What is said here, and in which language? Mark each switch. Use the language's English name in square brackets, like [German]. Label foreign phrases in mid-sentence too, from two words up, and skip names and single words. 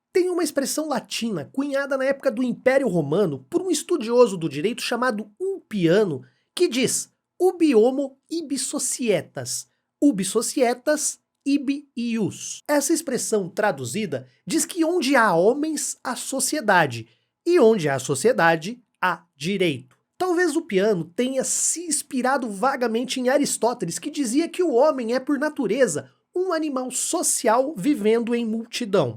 [Portuguese] uma expressão latina cunhada na época do Império Romano por um estudioso do direito chamado Ulpiano, que diz [Latin] ubi homo ibi societas, ubi societas ibi ius. [Portuguese] Essa expressão traduzida diz que onde há homens, há sociedade, e onde há sociedade, há direito. Talvez Ulpiano tenha se inspirado vagamente em Aristóteles, que dizia que o homem é por natureza um animal social vivendo em multidão.